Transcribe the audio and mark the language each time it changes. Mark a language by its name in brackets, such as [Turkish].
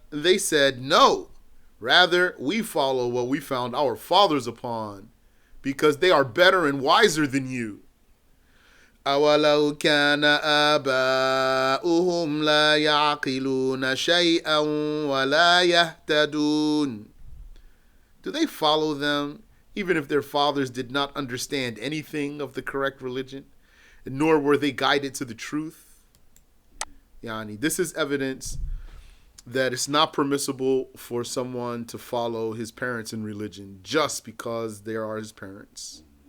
[English] They said, no, rather we follow what we found our fathers upon, because they are better and wiser than you. [Arabic] أولو كان آباؤهم لا يعقلون شيئا ولا يهتدون. [English] Do they follow them even if their fathers did not understand anything of the correct religion, nor were they guided to the truth? Yani, this is evidence that it's not permissible for someone to follow his parents in religion just because they are his parents.